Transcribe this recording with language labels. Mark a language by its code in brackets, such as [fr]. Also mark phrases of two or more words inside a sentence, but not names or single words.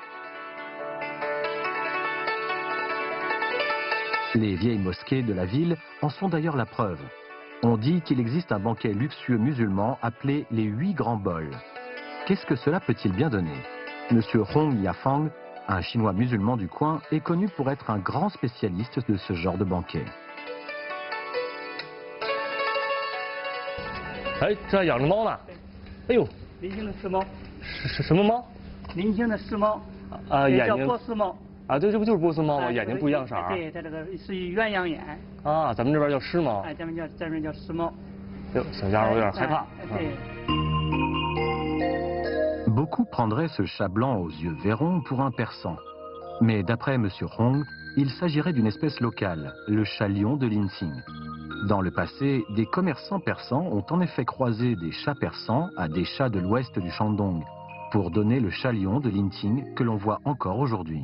[fr] Les vieilles mosquées de la ville en sont d'ailleurs la preuve. On dit qu'il existe un banquet luxueux musulman appelé les 8 grands bols. Qu'est-ce que cela peut-il bien donner? Monsieur Hong Yafang, un chinois musulman du coin, est connu pour être un grand spécialiste de ce genre de banquet. [zh] 哎，这还养着猫呢。哎呦，林姓的石猫，是什么猫？林姓的石猫，啊，也叫眼睛波斯猫。啊，对，这不就是波斯猫吗？哎眼睛不一样色儿。对，它这个属于鸳鸯眼。啊，咱们这边叫狮猫。哎，咱们这边叫石猫。哟，小家伙有点害怕。对。 [fr] Beaucoup prendraient ce chat blanc aux yeux verrons pour un persan. Mais d'après M. Hong, il s'agirait d'une espèce locale, le chat lion de Linqing. Dans le passé, des commerçants persans ont en effet croisé des chats persans à des chats de l'ouest du Shandong, pour donner le chat lion de Linqing que l'on voit encore aujourd'hui.